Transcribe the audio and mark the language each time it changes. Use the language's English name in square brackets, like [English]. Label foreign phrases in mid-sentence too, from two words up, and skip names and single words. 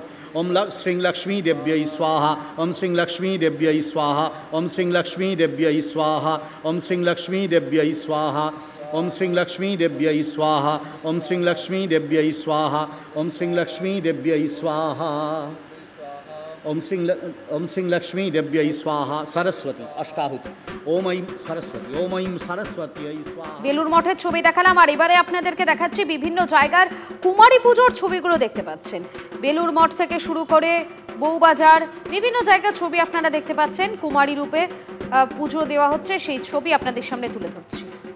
[Sanskrit] ओम श्री लक्ष्मी देव्यै स्वाहा, ओम श्री लक्ष्मी देव्यै स्वाहा, ओम श्री लक्ष्मी देव्यै स्वाहा, ओम श्री लक्ष्मी देव्यै स्वाहा, ओम श्री लक्ष्मी देव्यै स्वाहा, ओम श्री लक्ष्मी देव्यै स्वाहा, ओम श्री लक्ष्मी देव्यै स्वाहा, ओम श्री लक्ष्मी देव्यै स्वाहा। सरस्वती अष्टाहुति। ओम ऐं सरस्वती, ओम ऐं सरस्वती स्वाहा। [Bangla] বেলুর মঠের ছবি দেখালাম, আর এবারে আপনাদেরকে দেখাচ্ছি বিভিন্ন জায়গার কুমারী পুজোর ছবিগুলো দেখতে পাচ্ছেন। বেলুর মঠ থেকে শুরু করে বউবাজার, বিভিন্ন জায়গার ছবি আপনারা দেখতে পাচ্ছেন। কুমারী রূপে পুজো দেওয়া হচ্ছে, সেই ছবি আপনাদের সামনে তুলে ধরছি।